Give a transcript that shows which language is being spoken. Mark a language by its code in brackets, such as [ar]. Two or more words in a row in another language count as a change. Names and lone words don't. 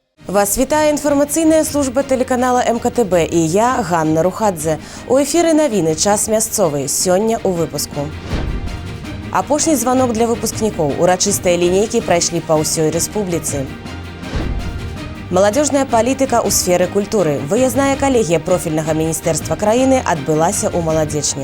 [be] Вас вітає інформаційна служба телеканала МКТБ і я, Ганна Рухадзе. У ефірі новини «Час мясцовий». Сёння у выпуску. Апошні звонок для выпускнікоў. Урачыстыя лінейкі прайшлі па ўсёй рэспубліцы. Маладзёжная палітыка ў сферы культуры. Выязная калегія профільнага міністэрства краіны адбылася ў Маладзечні.